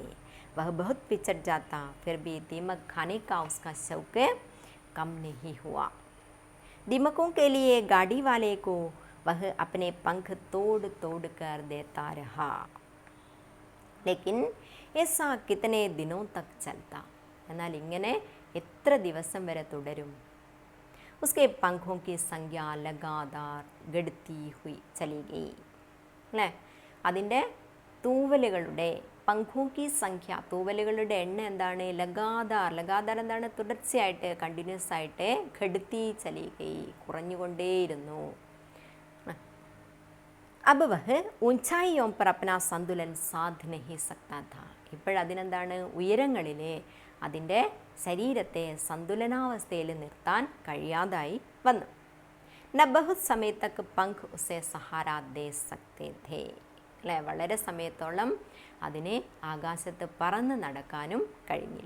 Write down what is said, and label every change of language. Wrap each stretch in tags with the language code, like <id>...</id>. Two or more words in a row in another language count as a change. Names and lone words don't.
<hi>वह बहुत पिछड़ जाता, फिर भी दीमक खाने का उसका शौक कम नहीं हुआ। दीमकों के लिए गाड़ी वाले को वह अपने पंख तोड़ तोड़ कर देता रहा। लेकिन ऐसा कितने दिनों तक चलता?</hi> <ml>എന്നാൽ ഇങ്ങനെ എത്ര ദിവസം വരെ തുടരും?</ml> <hi>उसके पंखों की संख्या लगातार गढ़ती हुई चली गई അല്ലേ?</hi> <ml>അതിൻ്റെ തൂവലുകളുടെ</ml> <hi>पंखों की संख्या,</hi> <ml>തൂവലുകളുടെ എണ്ണം എന്താണ്?</ml> <hi>लगातार, लगातार</hi> <ml>എന്താണ്? തുടർച്ചയായിട്ട്, കണ്ടിന്യൂസ് ആയിട്ട്,</ml> <hi>घटती चली गई,</hi> <ml>കുറഞ്ഞുകൊണ്ടേയിരുന്നു.</ml> <hi>अब वह ऊंचाइयों पर अपना संतुलन साध नहीं सकता था.</hi> <ml>ഇപ്പോഴതിനെന്താണ്? ഉയരങ്ങളിലെ അതിൻ്റെ ശരീരത്തെ സന്തുലനാവസ്ഥയിൽ നിർത്താൻ കഴിയാതായി വന്നു.</ml> <hi>न बहुत समय तक पंख उसे सहारा दे सकते थे അല്ലേ?</hi> <ml>വളരെ സമയത്തോളം അതിനെ ആകാശത്ത് പറന്ന് നടക്കാനും കഴിഞ്ഞില്ല.</ml>